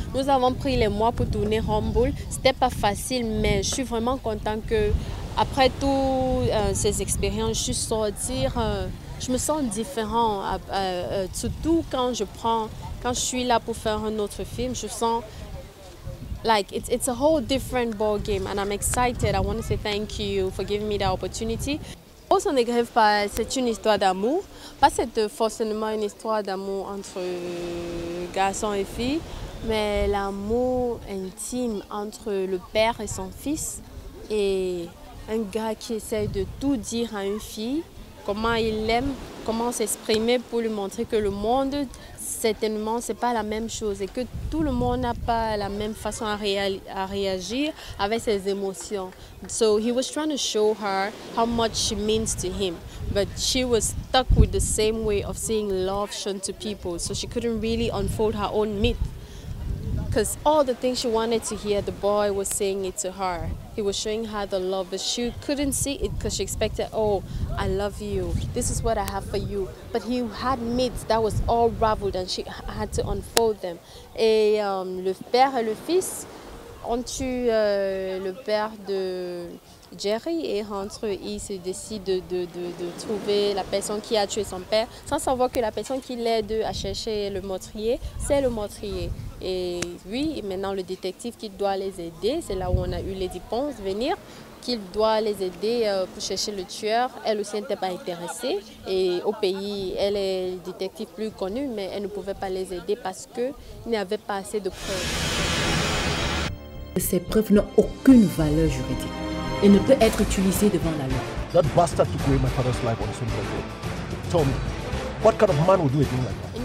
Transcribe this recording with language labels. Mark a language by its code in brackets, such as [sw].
[fr] Nous avons pris les mois pour tourner Humble. C'était pas facile, mais je suis vraiment contente que après toutes ces expériences, je suis sortie, je me sens différente, surtout quand je suis là pour faire un autre film, je sens [en] like it's a whole different ball game and I'm excited. I want to say thank you for giving me the opportunity. [fr] Rose on the Grave, c'est une histoire d'amour, pas c'est forcément une histoire d'amour entre garçons et filles, mais l'amour intime entre le père et son fils et un gars qui essaie de tout dire à une fille, comment il l'aime, comment s'exprimer pour lui montrer que le monde, certainement, c'est pas la même chose et que tout le monde n'a pas la même façon à réagir avec ses émotions. [en] So he was trying to show her how much she means to him, but she was stuck with the same way of seeing love shown to people, so she couldn't really unfold her own myth. Because all the things she wanted to hear, the boy was saying it to her. He was showing her the love, but she couldn't see it because she expected, oh, I love you. This is what I have for you. But he had myths that was all raveled and she had to unfold them. [fr] Et le père et le fils ont eu le père de Jerry et entre eux, ils se décident de trouver la personne qui a tué son père sans savoir que la personne qui l'aide à chercher le meurtrier, c'est le meurtrier. Et oui, maintenant le détective qui doit les aider, c'est là où on a eu Lady Ponce venir, qu'il doit les aider pour chercher le tueur. Elle aussi n'était pas intéressée et au pays, elle est le détective plus connu, mais elle ne pouvait pas les aider parce qu'il n'y avait pas assez de preuves. Ces preuves n'ont aucune valeur juridique et ne peut être utilisée devant la loi. [en] That bastard took away my father's life on his own birthday. Tell me, what kind of man would do a thing like that?